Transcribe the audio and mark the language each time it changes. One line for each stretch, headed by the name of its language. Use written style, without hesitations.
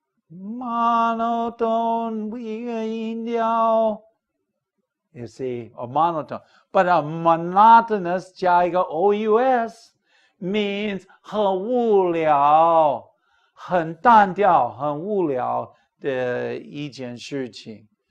Chinese: Monotone, 一个音调.
English: You see, a monotone. But a monotonous
Chinese: 加一个
English: OUS means
Chinese: 很无聊很单调、很无聊的一件事情。